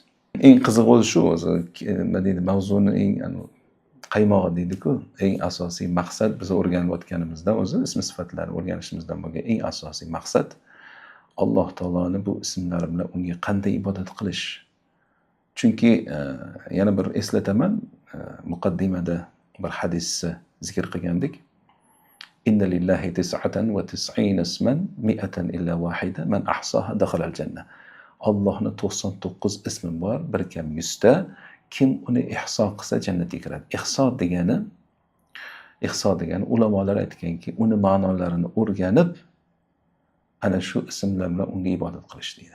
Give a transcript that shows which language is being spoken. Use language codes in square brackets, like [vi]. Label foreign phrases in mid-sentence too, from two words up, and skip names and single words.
[uz] Eng qiziq o'zi shu, nima deydi, mavzuni eng qaymog'i deydi-ku, eng asosiy maqsad biz o'rganayotganimizdan o'zi ism sifatlarni o'rganishimizdan bo'lgan eng asosiy maqsad Alloh taoloni bu ismlari bilan unga qanday ibodat qilish. Chunki yana bir eslataman, muqaddimada bir hadisni zikr qilgandik. [ar] إن لله تسعة وتسعين اسما مائة إلا واحدة من أحصاها دخل الجنة. [uz] Allohning 99 ismi bor, bir kam 100 ta. Kim uni ihso qilsa jannatga kiradi. Ihso degani ulamolar aytganki, uni ma'nolarini o'rganib, ana shu ismlar bilan unga ibodat qilish deydi.